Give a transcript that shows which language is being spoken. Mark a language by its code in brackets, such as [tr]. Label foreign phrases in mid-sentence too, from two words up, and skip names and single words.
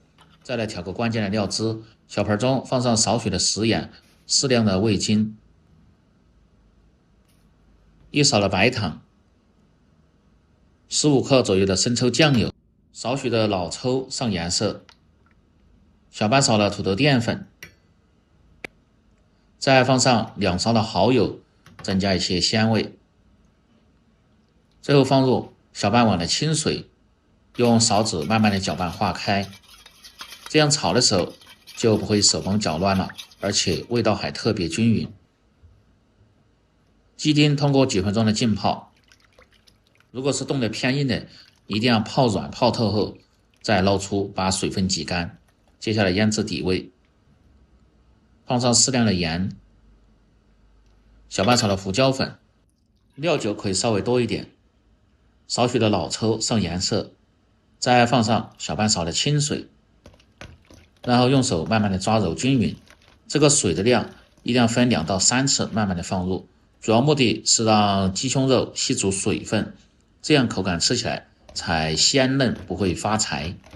[zh] 再來調個關鍵的料汁，小盆中放上少許的食鹽，適量的味精，1勺的白糖，15克左右的生抽醬油，少許的老抽上顏色，小半勺的土豆澱粉，再放上2勺的蠔油，增加一些鮮味。最後放入小半碗的清水，用勺子慢慢的搅拌化開，這樣炒的時候就不會手忙腳亂了，而且味道還特別均勻。雞丁通過幾分鐘的浸泡，如果是凍得偏硬的，一定要泡軟泡透後再撈出，把水分擠乾。接下來醃制底味，放上適量的鹽，小半勺的胡椒粉，料酒可以稍微多一點，少許的老抽上顏色，再放上小半勺的清水，然後用手慢慢的抓揉均勻。這個水的量一定要分2到3次慢慢的放入，主要目的是讓雞胸肉吸足水分，這樣口感吃起來才鮮嫩，不會發柴。